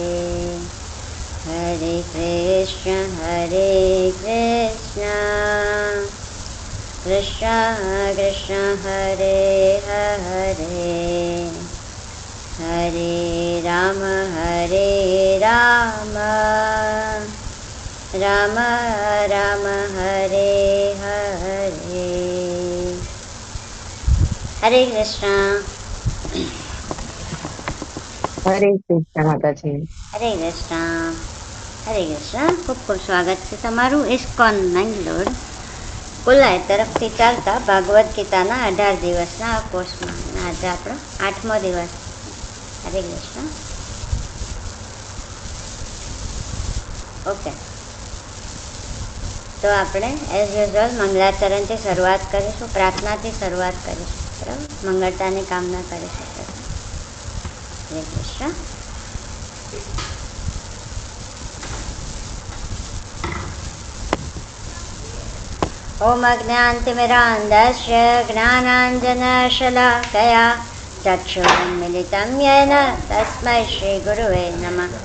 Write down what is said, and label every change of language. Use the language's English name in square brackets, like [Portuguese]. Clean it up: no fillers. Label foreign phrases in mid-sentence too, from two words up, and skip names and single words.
[Sanskrit] हरे कृष्ण कृष्ण कृष्ण हरे हरे हरे राम राम राम हरे हरे हरे कृष्ण [Gujarati] હરે કૃષ્ણ માતાજી. હરે કૃષ્ણ હરે કૃષ્ણ. ખૂબ ખૂબ સ્વાગત છે તમારું ઇસ્કોન મેંગલોર કુલાય તરફથી ચાલતા ભાગવદ્ ગીતાના 18 દિવસના આ કોર્સમાં. આજે આપણો 8મો દિવસ. હરે કૃષ્ણ. ઓકે, તો આપણે [English] as usual [Gujarati] મંગલાચરણથી શરૂઆત કરીશું, પ્રાર્થનાથી શરૂઆત કરીશું. બરાબર, મંગળતાની કામના કરીશું. હરે કૃષ્ણ. [Sanskrit] ओम अज्ञानतिमिरान्धस्य ज्ञानाञ्जनशलाकया चक्षुरुन्मिलितं येन तस्मै श्रीगुरुवे नमः.